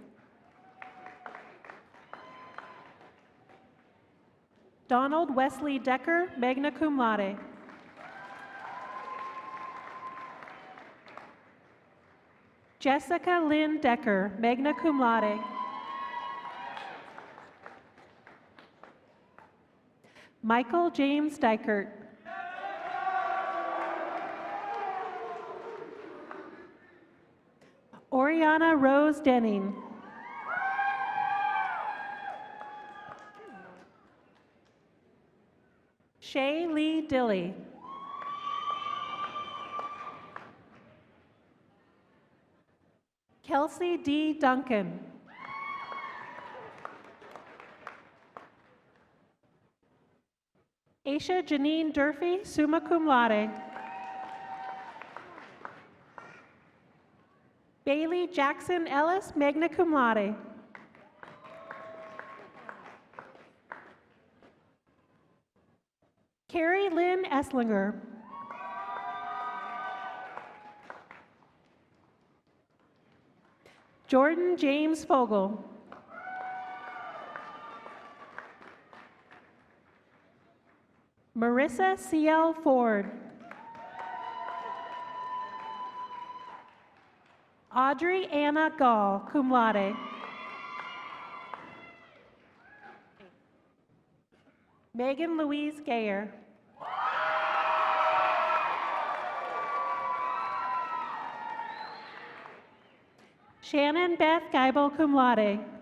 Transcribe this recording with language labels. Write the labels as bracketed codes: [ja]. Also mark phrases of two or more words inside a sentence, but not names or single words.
[la] Donald Wesley Decker, magna cum laude. Jessica Lynn Decker, magna cum laude. [en] Michael James Dykert. Oriana Rose Denning. Shay Lee Dilly. Kelsey D. Duncan. [la] Aisha Janine Durfee, summa cum laude. Bailey Jackson Ellis, magna cum laude. [en] Carrie Lynn Esslinger. Jordan James Fogel. Marissa C.L. Ford. Audrey Anna Gall, [la] cum laude. [en] Megan Louise Gayer. [la] Shannon Beth Geibel, cum laude.